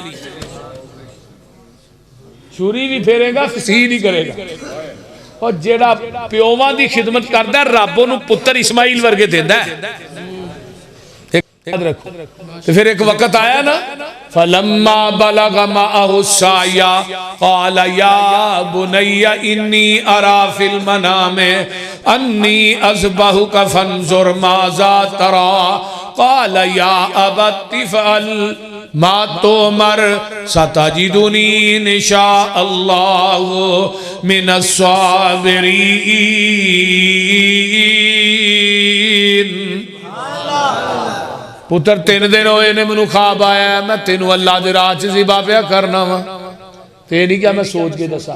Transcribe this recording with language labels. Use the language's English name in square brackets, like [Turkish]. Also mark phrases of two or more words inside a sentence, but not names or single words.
[Punjabi] چھری وی پھیرے گا سی نہیں کرے گا. اور جیہڑا پیواں دی خدمت کردا رب اوہنوں پُتر اسماعیل ورگے دیندا اے. یاد رکھو۔ تو فیر اک وقت آیا نا, [Arabic] فلما بلغ معه السعي قال يا بني إني أرى في المنام أني أذبحك فانظر ماذا ترى قال يا أبت افعل ما تؤمر ستجدني إن شاء الله من الصابرين. [Punjabi] پُتر 3 دن ہوئے نیں مینوں خواب آیا، میں تینوں اللہ دے راہ چ ذبح پیا کرنا واں، تے نہیں کیہ میں سوچ کے دساں.